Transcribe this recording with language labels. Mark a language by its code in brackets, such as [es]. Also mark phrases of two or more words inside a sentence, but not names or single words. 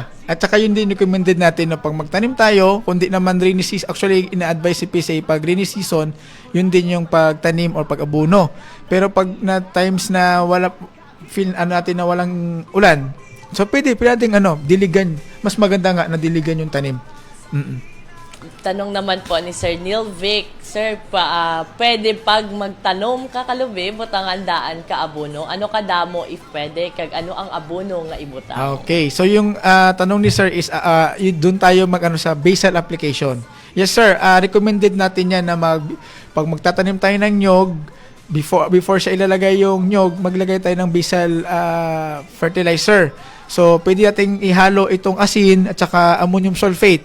[tl] At saka yun din recommended natin na pag magtanim tayo, kundi naman [en] rainy season, [tl] actually ina-advise si PCA pag [en] rainy season, [tl] yun din yung pagtanim or pag-abuno. Pero pag na times na wala, feel natin na walang ulan, so pwede natin diligan. Mas maganda nga na diligan yung tanim. [hil] Tanong naman po ni Sir Neil Vic, Sir, pwede pag magtanom ka kalubi, butang andaan ka abono, ano kadamo if pwede, kag ano ang abono nga ibutang? [tl] Okay, so yung tanong ni Sir is, doon tayo sa [en] basal application. Yes sir, [tl] recommended natin yan na pag magtatanim tayo ng nyog, before siya ilalagay yung nyog, maglagay tayo ng [en] basal fertilizer. [tl] So, pwede nating ihalo itong asin at saka [en] ammonium sulfate.